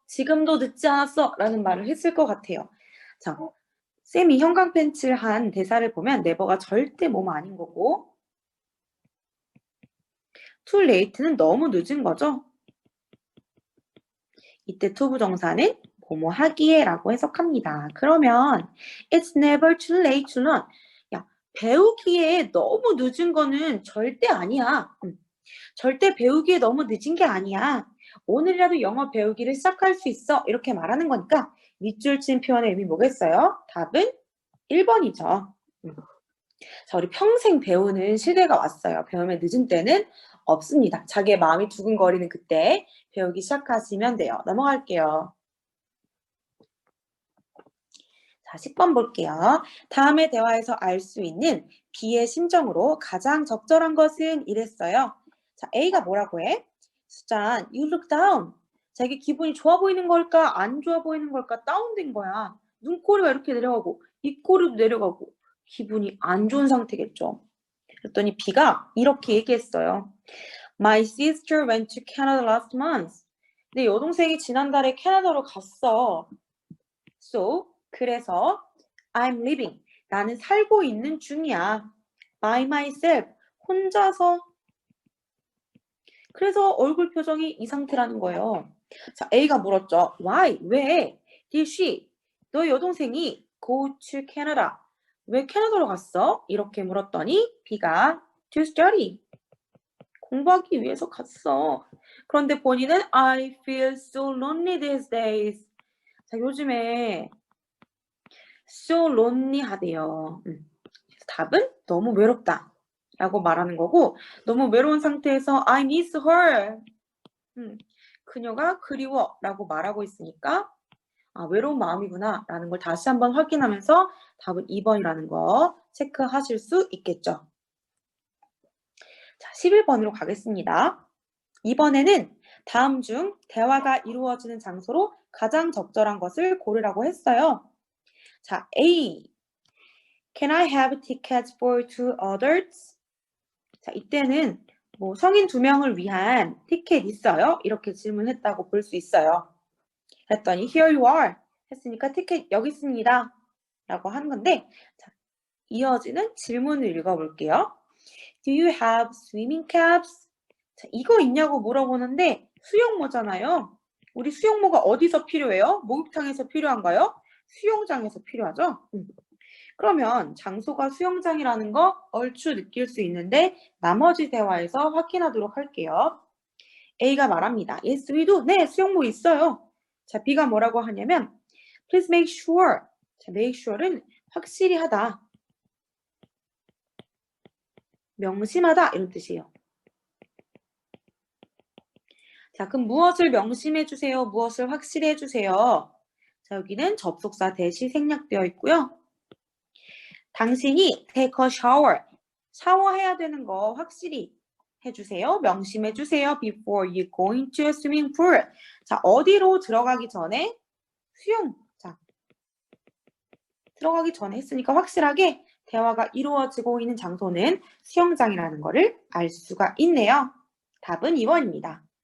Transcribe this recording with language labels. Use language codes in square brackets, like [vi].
[ko] 지금도 늦지 않았어. 라는 말을 했을 것 같아요. 자, 쌤이 형광펜칠한 대사를 보면 never가 절대 뭐뭐 아닌 거고 too late는 너무 늦은 거죠. 이때 투부정사는 뭐뭐 하기에 라고 해석합니다. 그러면 [en] it's never too late to learn. [ko] 야, 배우기에 너무 늦은 거는 절대 아니야. 절대 배우기에 너무 늦은 게 아니야. 오늘이라도 영어 배우기를 시작할 수 있어. 이렇게 말하는 거니까 밑줄 친 표현의 의미 뭐겠어요? 답은 1번이죠. 자, 우리 평생 배우는 시대가 왔어요. 배움의 늦은 때는 없습니다. 자기의 마음이 두근거리는 그때 배우기 시작하시면 돼요. 넘어갈게요. 자, 10번 볼게요. 다음의 대화에서 알 수 있는 B의 심정으로 가장 적절한 것은 이랬어요. 자, A가 뭐라고 해? [en] 수잔, you look down. [ko] 자기 기분이 좋아 보이는 걸까? 안 좋아 보이는 걸까? 다운된 거야. 눈꼬리가 이렇게 내려가고 입꼬리도 내려가고 기분이 안 좋은 상태겠죠. 그랬더니 B가 이렇게 얘기했어요. [en] My sister went to Canada last month. [ko] 내 여동생이 지난달에 캐나다로 갔어. [en] So, [ko] 그래서 [en] I'm living. [ko] 나는 살고 있는 중이야. [en] By myself. [ko] 혼자서. 그래서 얼굴 표정이 이 상태라는 거예요. 자, A가 물었죠. [en] Why? [ko] 왜? [en] Did she? [ko] 너 여동생이 [en] go to Canada. [ko] 왜 캐나다로 갔어? 이렇게 물었더니 B가 [en] to study. [ko] 공부하기 위해서 갔어. 그런데 본인은 [en] I feel so lonely these days. [ko] 자, 요즘에 [en] so lonely [ko] 하대요. 답은 너무 외롭다 라고 말하는 거고, 너무 외로운 상태에서 [en] I miss her. [ko] 그녀가 그리워 라고 말하고 있으니까 아, 외로운 마음이구나 라는 걸 다시 한번 확인하면서 답은 2번이라는 거 체크하실 수 있겠죠. 자, 11번으로 가겠습니다. 이번에는 다음 중 대화가 이루어지는 장소로 가장 적절한 것을 고르라고 했어요. 자, A. [en] Can I have tickets for two adults? [ko] 자, 이때는 뭐 성인 2명을 위한 티켓 있어요? 이렇게 질문했다고 볼 수 있어요. 그랬더니 [en] here you are [ko] 했으니까 티켓 여기 있습니다 라고 하는 건데, 자, 이어지는 질문을 읽어볼게요. [en] Do you have swimming caps? [ko] 자, 이거 있냐고 물어보는데 수영모잖아요. 우리 수영모가 어디서 필요해요? 목욕탕에서 필요한가요? 수영장에서 필요하죠? 그러면 장소가 수영장이라는 거 얼추 느낄 수 있는데 나머지 대화에서 확인하도록 할게요. A가 말합니다. [en] Yes, we do. [ko] 네, 수영모 있어요. 자, B가 뭐라고 하냐면 [en] Please make sure. [ko] 자, make sure는 확실히 하다. 명심하다 이런 뜻이에요. 자, 그럼 무엇을 명심해 주세요? 무엇을 확실히 해주세요? 자, 여기는 접속사 대시 생략되어 있고요. [en] 당신이 take a shower. [ko] 샤워해야 되는 거 확실히 해주세요. 명심해 주세요. [en] Before you go into a swimming pool. [ko] 자, 어디로 들어가기 전에 수영. 자, 들어가기 전에 했으니까 확실하게 대화가 이루어지고 있는 장소는 수영장이라는 거를 알 수가 있네요. 답은 2번입니다.